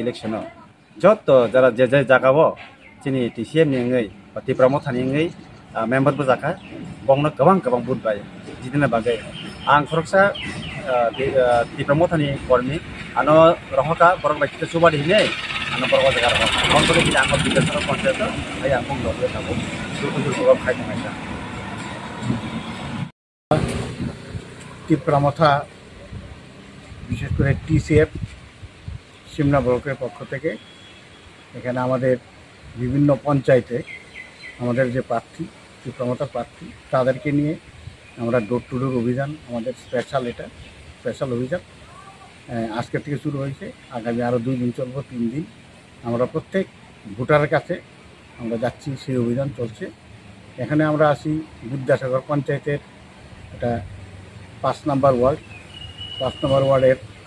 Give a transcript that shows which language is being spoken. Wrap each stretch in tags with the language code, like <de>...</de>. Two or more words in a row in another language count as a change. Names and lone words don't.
<trp>इलेक्शन जत जरा जे जे जागाबो जोंनि टीसीएफ निङै तिब्रामो थानिङै मेम्बर बो जाखा बंनो गोबां गोबां बुट बाय जिदिना बागै आं खरकसा तिब्रामो थानि कर्मी आनो रहका बरक बायखिते सुबादि हिने आनो बरक जागा बंनो कि आंगो विद्यासागर पंचायत आय आं बंनो दले थाबो दुखु प्रग्राम खायदोंनाय</trp> <bn>तिप्रामथा विशेष করে টিসিএফ সিমনা ব্লকের পক্ষ থেকে এখানে আমাদের বিভিন্ন পঞ্চায়েতে আমাদের যে প্রার্থী তিপ্রামথা প্রার্থী তাদেরকে নিয়ে আমরা</bn> <en>door to door</en> <bn>অভিযান আমাদের স্পেশাল অভিযান আজকে থেকে শুরু হয়েছে আগামী আরও 2 দিন চলবে 3 দিন আমরা প্রত্যেক ভোটারের কাছে আমরা যাচ্ছি সেই অভিযান চলছে এখানে আমরা আসি বিদ্যাসাগর পঞ্চায়েতের এটা 5 নম্বর ওয়ার্ডের</bn>